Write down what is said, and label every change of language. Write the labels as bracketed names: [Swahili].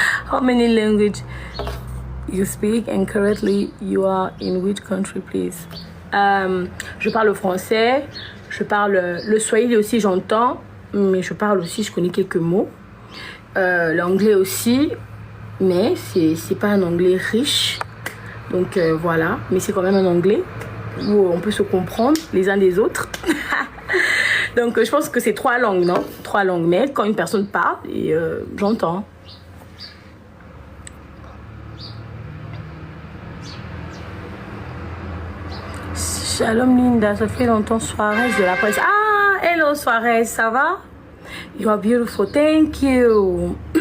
[English] How many languages you speak and currently you are in which country, please? [French] Je parle français, je parle le swahili aussi, j'entends, mais je parle aussi, je connais quelques mots. L'anglais aussi, mais c'est pas un anglais riche. Donc voilà, mais c'est quand même un anglais où on peut se comprendre les uns des autres. Donc je pense que c'est 3 langues, non? 3 langues, mais quand une personne parle, j'entends. Shalom Linda, ça fait longtemps, Suarez de la presse. Ah, hello Suarez, ça va? [English] You are beautiful, thank you.